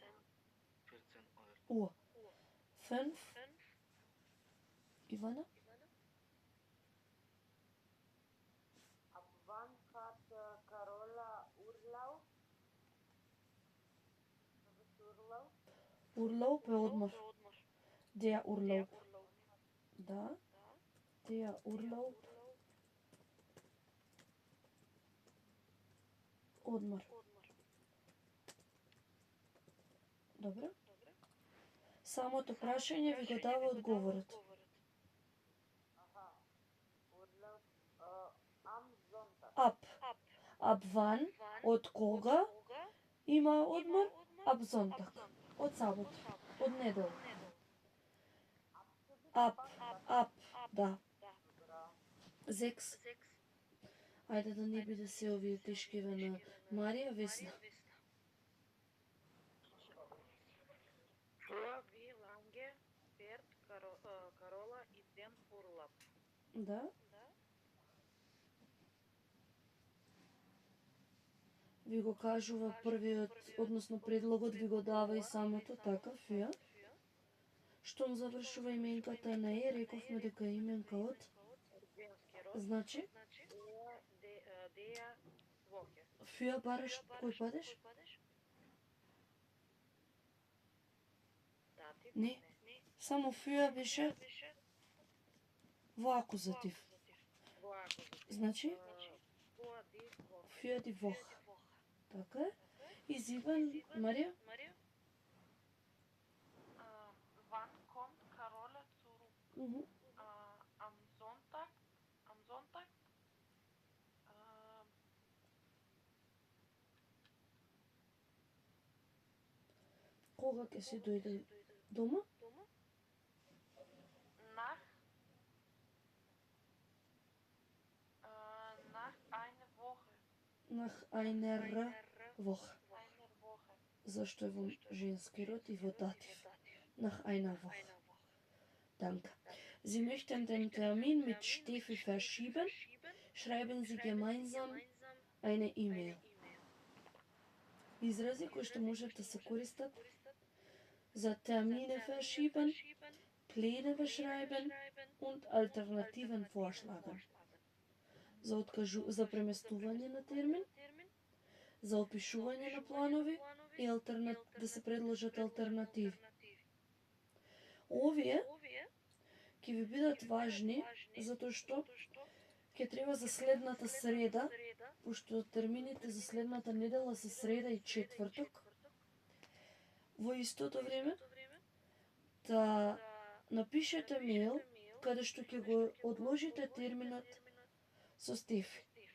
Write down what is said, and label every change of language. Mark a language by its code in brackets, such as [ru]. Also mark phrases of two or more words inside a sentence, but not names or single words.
[de] Uhr. Uhr. 5 Ивана? Ab wann hat Carola Urlaub? Was ist Urlaub? [mk] Урлауп е одмор. [de] Der Urlaub. Да. Der Urlaub. [mk] Одмор. Добро. Самото прашање ви го дава одговорот. [de] Aha. Urlaub am Sonntag. Ab wann, [mk] од кога има одмор? [de] Ab Sonntag. [mk] Од сабот. Од недел. Ab, да. 6. Ајде да не биде се овие тешкиве на Марија, Весна. [de] Wie lange fährt Carola in den Urlaub? [mk] Да. Ви го кажува првиот, односно предлогот ви го дава и самото, така, фија. Штом завршува именката на е, рековме дека именка од, Женски род. значи, [de] Der Woche. [mk] фија бараш кој падеш? [de] Dativ. [mk] Не, само фија беше во акузатив. Во акузатив. Значи, [de] Vor die Woche. vor die Woche. [mk] Така е. Изиван, Марија? [de] Wann kommt Carola zurück? Мгм. Am Sonntag? Am Sonntag? [mk] Кога ќе си дојде дома? [de] Nach einer Woche. Nach einer Woche. Einer Woche. [mk] Зашто е во женски род и во датив. [de] Nach einer Woche. Danke. Sie möchten den Termin mit Steffi verschieben? Schreiben Sie gemeinsam eine E-Mail. [mk] Изрази кои што можат да се користат за [de] Termine verschieben, Pläne beschreiben und Alternativen vorschlagen. [mk] За преместување на термин, за опишување на планови и да се предложат алтернативи. Овие ќе ви бидат важни затоа што ќе треба за следната среда, пошто термините за следната недела се среда и четврток, во истото време да напишете мејл каде што ќе го одложите терминот со Стефи.